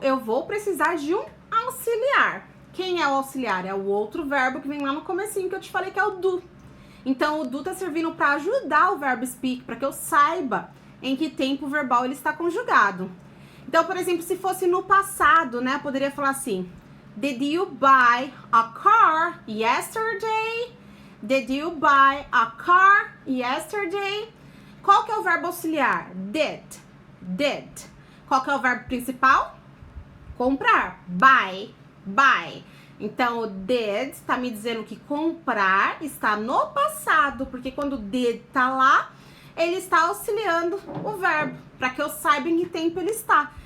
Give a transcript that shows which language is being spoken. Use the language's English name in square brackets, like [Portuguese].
[Portuguese] Eu vou precisar de um auxiliar. Quem é o auxiliar? É o outro verbo que vem lá no comecinho que eu te falei que é o do. Então, o do tá servindo para ajudar o verbo speak, para que eu saiba em que tempo verbal ele está conjugado. Então, por exemplo, se fosse no passado, né? Eu poderia falar assim: [English] Did you buy a car yesterday? Did you buy a car yesterday? [Portuguese] Qual que é o verbo auxiliar? Did. Did. Qual que é o verbo principal? Comprar. Buy. Buy. Então, o did está me dizendo que comprar está no passado, porque quando did tá lá, ele está auxiliando o verbo, para que eu saiba em que tempo ele está.